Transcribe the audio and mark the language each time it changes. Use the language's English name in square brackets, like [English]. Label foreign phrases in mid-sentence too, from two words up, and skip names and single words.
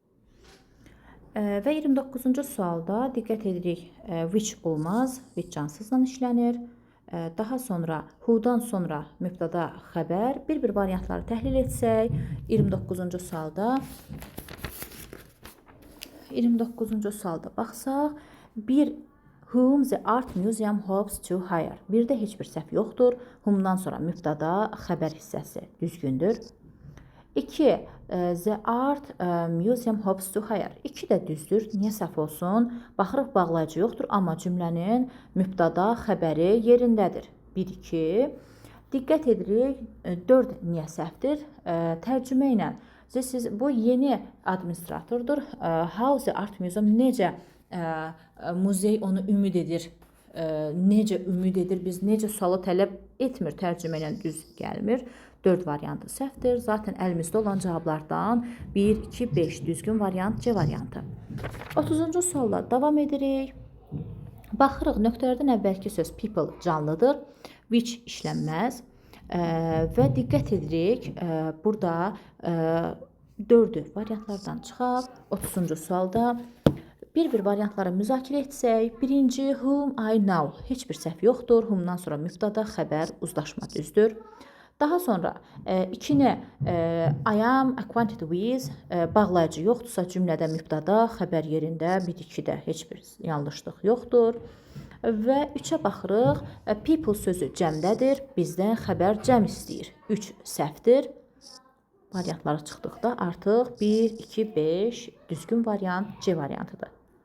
[Azerbaijani] Və 29-cu sualda diqqət edirik. Which olmaz. Which cansızla işlənir. daha sonra who-dan sonra mübtəda xəbər. Bir-bir variantları təhlil etsək, 29-cu sualda baxsaq, bir [English] whom the art museum hopes to hire. [Azerbaijani] Bir də heç bir səhv yoxdur. Whom-dan sonra mübtəda xəbər hissəsi düzgündür. 2. [English] The art museum hopes to hire. [Azerbaijani] 2 də düzdür. Niyə səhv olsun? Baxırıq bağlayıcı yoxdur, amma cümlənin mübtəda xəbəri yerindədir. 1-2. Diqqət edirik. 4 niyə səhvdir? Tərcümə ilə. Siz bu yeni administratordur. [English] How the art museum [Azerbaijani] necə muzey onu ümid edir? Necə ümid edir? Biz necə sualı tələb etmir, tərcümə ilə düz gəlmir. 4 variantı səhvdir. Zaten əlimizdə olan cavablardan 1, 2, 5 düzgün variant C variantı. 30-cu sualla davam edirik. Baxırıq, nöqtələrdən əvvəlki söz people canlıdır, which işlənməz və diqqət edirik, burada 4'ü variantlardan çıxaq. 30-cu sualda bir-bir variantları müzakirə etsək, birinci [English] whom I know, [Azerbaijani] heç bir səhv yoxdur, whom-dan sonra mübtəda xəbər uzlaşma düzdür. Daha sonra ikini [English] I am acquainted with [Azerbaijani] bağlayıcı yoxdursa cümlədə mübtəda xəbər yerində, 1-2-də heç bir yanlışlıq yoxdur. Və 3-ə baxırıq. People sözü cəmdədir. Bizdən xəbər cəm istəyir. 3 səhvdir. Variantlara çıxdıqda artıq 1, 2, 5 düzgün variant C variantıdır.